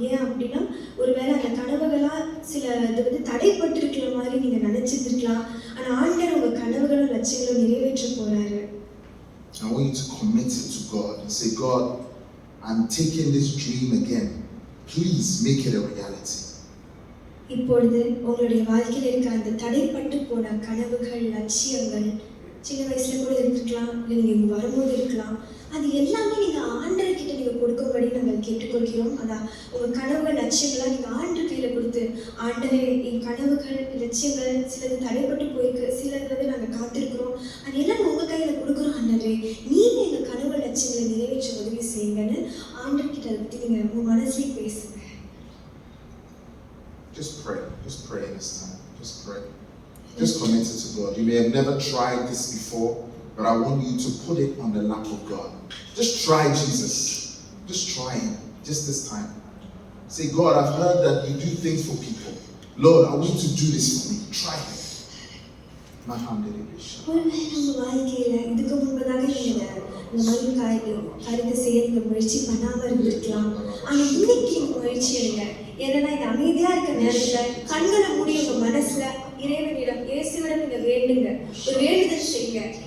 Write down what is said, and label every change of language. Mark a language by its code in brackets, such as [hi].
[ta] ஏன் அப்படின்னா ஒருவேளை அந்த கனவுகளாக சில இது தடைப்பட்டிருக்கிற மாதிரி நீங்கள் நினைச்சிருக்கலாம். ஆனால் ஆண்டவர் உங்கள் கனவுகளும் லட்சியங்களும் நிறைவேற்ற போறாரு. [en] I want you to commit it to God and say, God, I'm taking this dream again. Please make it a reality. [ta] இப்பொழுது உங்களுடைய வாழ்க்கையில் இருக்க அந்த தடைப்பட்டு போன கனவுகள், லட்சியங்கள், சின்ன வயசுல கூட இருக்கலாம், இல்லை நீங்க இங்க வரும்போது இருக்கலாம், அது எல்லாமே நீங்க ஆண்டவர்கிட்ட நீங்க கொடுக்கும்படி நாங்கள் கேட்டுக்கொள்கிறோம். அதான் உங்க கனவுகள், லட்சியங்களை நீங்க ஆண்டவர் கையில கொடுத்து, ஆண்டவரே என் கனவுகள், லட்சியங்கள் சிலது தடைப்பட்டு போயிருக்கு, சிலது நாங்க காத்திருக்கிறோம், அது எல்லாம் உங்க கையில கொடுக்குறோம். ஆண்டவரே நீங்க எங்க கனவுகள், லட்சியங்களை நிறைவேற்ற உதவி செய்யுங்கன்னு ஆண்டவர்கிட்ட அதை பத்தி நீங்க உங்க மனசுலயே பேசுங்க. [en] Just pray this time. Just pray. Just commit it to God. You may have never tried this before, but I want you to put it on the lap of God. Just try Jesus. Just try Him. Just this time. Say, God, I've heard that you do things for people. Lord, I want you to do this for me. Try Him. [ta] ஒருவேளை உங்க வாழ்க்கையில இதுக்கு முன்பதாக நீங்க இந்த மாதிரி காரியத்தை செய்ய நீங்க முயற்சி பண்ணாம இருந்திருக்கலாம். ஆனா இன்னைக்கு நீங்க முயற்சி எடுங்க. ஏன்னா இந்த அமைதியா இருக்க நேரத்துல கண்களை மூடி உங்க மனசுல இறைவனிடம், இயேசுவிடம் நீங்க வேண்டுங்க, ஒரு வேண்டுதல் செய்யுங்க.